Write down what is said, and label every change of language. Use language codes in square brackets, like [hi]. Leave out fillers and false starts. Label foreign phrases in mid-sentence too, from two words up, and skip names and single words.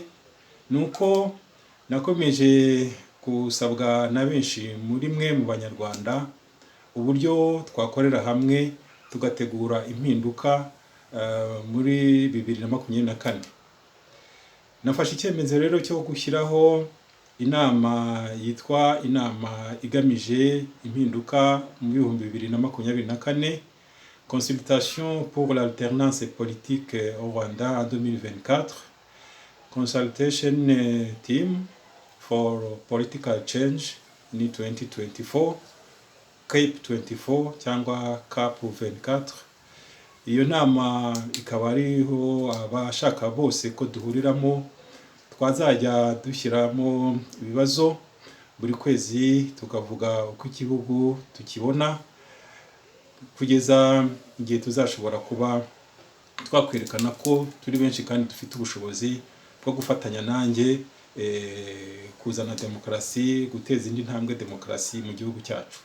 [rw] Nuko nakomeje gusabwa na benshi muri mwe mu banyarwanda uburyo twakorera hamwe tugategura impinduka muri 2024. Nafashe icyemezo rero cyo gushyiraho inama yitwa inama igamije impinduka mu 2024, consultation pour l'alternance politique au Rwanda en 2024, consultation team for political change in 2024, CAP 24 cyangwa CAP 24. Iyo nama ikaba ariho abashaka bose ko duhuriramo, twazajya dushyiramo ibibazo buri kwezi tukavuga uko igihugu tukibona, kugeza igihe tuzashobora kuba twakwerekana ko turi benshi kandi dufite ubushobozi bwo gufatanya nanjye kuzana demokarasi, guteza indi ntambwe demokarasi mu gihugu cyacu.